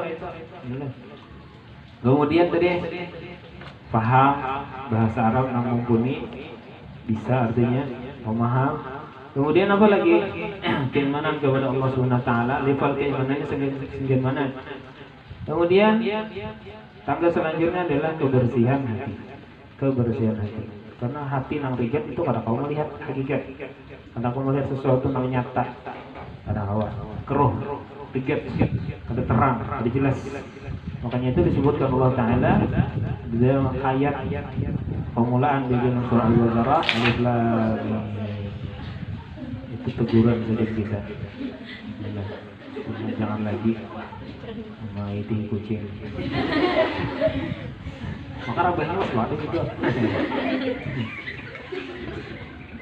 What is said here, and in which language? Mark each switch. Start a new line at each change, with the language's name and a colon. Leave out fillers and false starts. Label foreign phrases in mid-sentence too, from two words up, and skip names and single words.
Indonesian: Kemudian tadi paham bahasa Arab yang mumpuni, bisa artinya memaham. Kemudian apa lagi? Keimanan kepada Allah Subhanahu Wa Taala, level keimanannya sehingga mana? Kemudian tangga selanjutnya adalah kebersihan hati.
Banjar: Kebersihan hati. Karena hati nang rigat itu kada kau melihat hakikat. Kada kau melihat sesuatu nang nyata. Kada kau keruh, rigat, kada terang, kada jelas.
Indonesian: Makanya itu disebutkan Allah Taala di dalam ayat permulaan di dalam surah Al-Baqarah,
Arabic: الم.
Indonesian: Itu teguran saja kita. Jangan lagi mengikuti kucing. Maka rabahnya suatu gitu.